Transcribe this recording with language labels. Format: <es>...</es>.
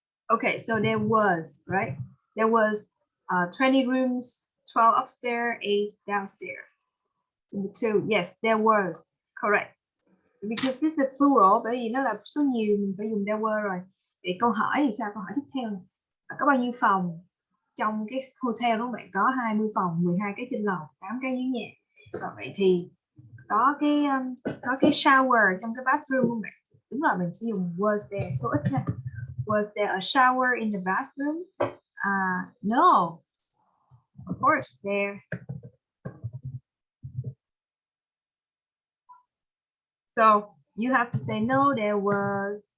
<en>Okay, so there was, right? There was 20 rooms, 12 upstairs, 8 downstairs. Number 2, yes, there was, correct. Because this is plural,</en> <vi>bởi vì nó là số nhiều, mình phải dùng there were rồi. Vậy câu hỏi thì sao? Câu hỏi tiếp theo này. Có bao nhiêu phòng trong cái hotel đó bạn? Có 20 phòng, 12 cái trên lầu, 8 cái dưới nhà. Và vậy thì có cái shower trong cái bathroom không bạn? Đúng rồi, mình sẽ dùng was there, số ít ha.</vi> <en>Was there a shower in the bathroom? No, of course there. So you have to say no, there was.</en>